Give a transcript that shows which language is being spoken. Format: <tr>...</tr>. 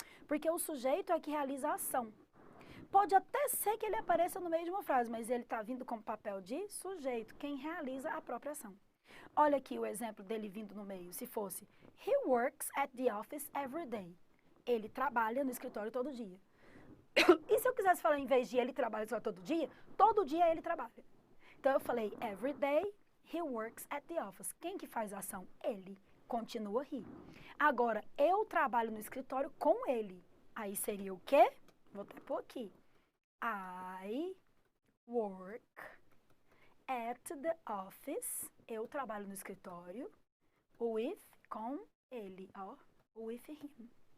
<pt>Porque o sujeito é que realiza a ação. Pode até ser que ele apareça no meio de uma frase, mas ele está vindo com papel de sujeito, quem realiza a própria ação. Olha aqui o exemplo dele vindo no meio, se fosse,</pt> <en>he works at the office every day.</en> <pt>Ele trabalha no escritório todo dia. E se eu quisesse falar, em vez de ele trabalha só todo dia ele trabalha. Então, eu falei,</pt> <en>every day, he works at the office.</en> <pt>Quem que faz a ação? Ele. Continua he. Agora, eu trabalho no escritório com ele. Aí seria o quê? Vou até pôr aqui.</pt> <en>I work at the office.</en> <pt>Eu trabalho no escritório. With, com ele, ó.</pt> <en>With him.</en>